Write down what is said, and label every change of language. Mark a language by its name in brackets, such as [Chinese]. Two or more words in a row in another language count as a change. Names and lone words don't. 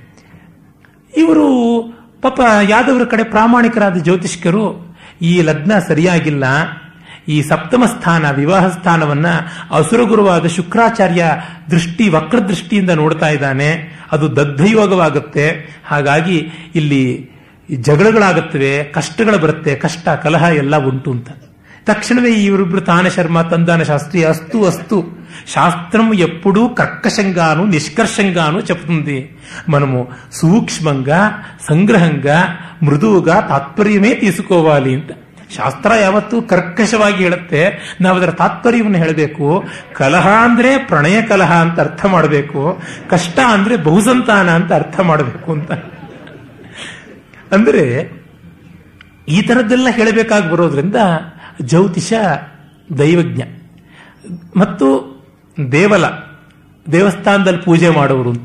[Kannada] ಇವರು ಪಾಪ ಯಾದವರ ಕಡೆ ಪ್ರಾಮಾಣಿಕರಾದ ಜ್ಯೋತಿಷ್ಕರು, ಈ ಲಗ್ನ ಸರಿಯಾಗಿಲ್ಲ, ಈ ಸಪ್ತಮ ಸ್ಥಾನ, ವಿವಾಹ ಸ್ಥಾನವನ್ನ ಅಸುರಗುರುವಾದ ಶುಕ್ರಾಚಾರ್ಯ ದೃಷ್ಟಿ, ವಕ್ರದೃಷ್ಟಿಯಿಂದ ನೋಡ್ತಾ ಇದ್ದಾನೆ, ಅದು ದಗ್ಧಯೋಗವಾಗುತ್ತೆ, ಹಾಗಾಗಿ ಇಲ್ಲಿ ಜಗಳಗಳಾಗುತ್ತವೆ, ಕಷ್ಟಗಳು ಬರುತ್ತೆ, ಕಷ್ಟ ಕಲಹ ಎಲ್ಲ ಉಂಟು ಅಂತ. ತಕ್ಷಣವೇ ಇವರಿಬ್ರು ತಾನ ಶರ್ಮ, ತಂದಾನ ಶಾಸ್ತ್ರಿ, ಅಸ್ತು [Telugu] అస్తు శాస్త్రం ఎప్పుడూ కర్కశంగాను నిష్కర్షంగాను చెప్తుంది. మనము సూక్ష్మంగా, సంగ్రహంగా, మృదువుగా ತಾತ್ಪರ್ಯವೇ తీసుకోవాలి ಅಂತ. [Kannada] ಶಾಸ್ತ್ರ ಯಾವತ್ತೂ ಕರ್ಕಶವಾಗಿ ಹೇಳುತ್ತೆ, ನಾವು ಅದರ ತಾತ್ಪರ್ಯವನ್ನು ಹೇಳಬೇಕು. ಕಲಹ ಅಂದ್ರೆ ಪ್ರಣಯ ಕಲಹ ಅಂತ ಅರ್ಥ ಮಾಡಬೇಕು, ಕಷ್ಟ ಅಂದ್ರೆ ಬಹುಸಂತಾನ ಅಂತ ಅರ್ಥ ಮಾಡಬೇಕು ಅಂತ. ಅಂದ್ರೆ ಈ ತರದ್ದೆಲ್ಲ ಹೇಳಬೇಕಾಗಿ ಬರೋದ್ರಿಂದ ಜ್ಯೋತಿಷ ದೈವಜ್ಞ ಮತ್ತು ದೇವಲ, ದೇವಸ್ಥಾನದಲ್ಲಿ ಪೂಜೆ ಮಾಡುವರು ಅಂತ.